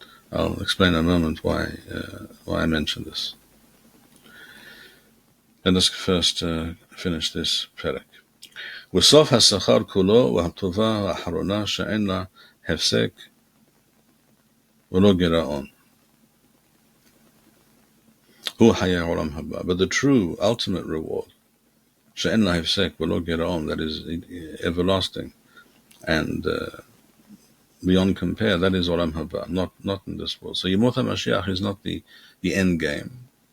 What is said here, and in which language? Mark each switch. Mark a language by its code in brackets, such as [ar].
[en] I'll explain in a moment why I mention this. Let us first finish this perek. [he] וסוף השכר כולו והטובה האחרונה שאין לה הפסק ולא גירעון. הוא חיי העולם הבא. [en] But the true ultimate reward, [he] שאין לה הפסק ולא גירעון, [en] that is everlasting and beyond compare, that is Olam Haba, not in this world. So Yemot HaMashiach is not the end game.